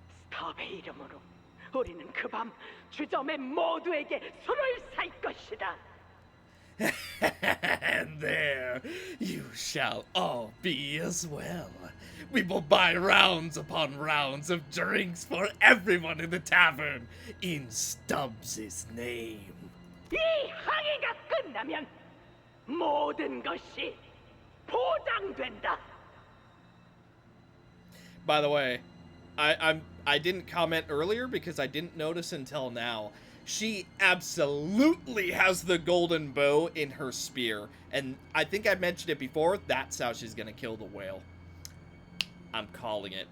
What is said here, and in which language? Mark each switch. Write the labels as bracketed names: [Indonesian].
[Korean] 스톱의 이름으로 우리는 그 밤 주점의 모두에게 술을 살 것이다. [English] And there you shall all be as well. We will buy rounds upon rounds of drinks for everyone in the tavern in Stubbs' name. [Korean] 이 항해가 끝나면 모든 것이 보장된다. [English] By the way, I didn't comment earlier because I didn't notice until now. She absolutely has the golden bow in her spear. And I think I mentioned it before, that's how she's gonna kill the whale. I'm calling it.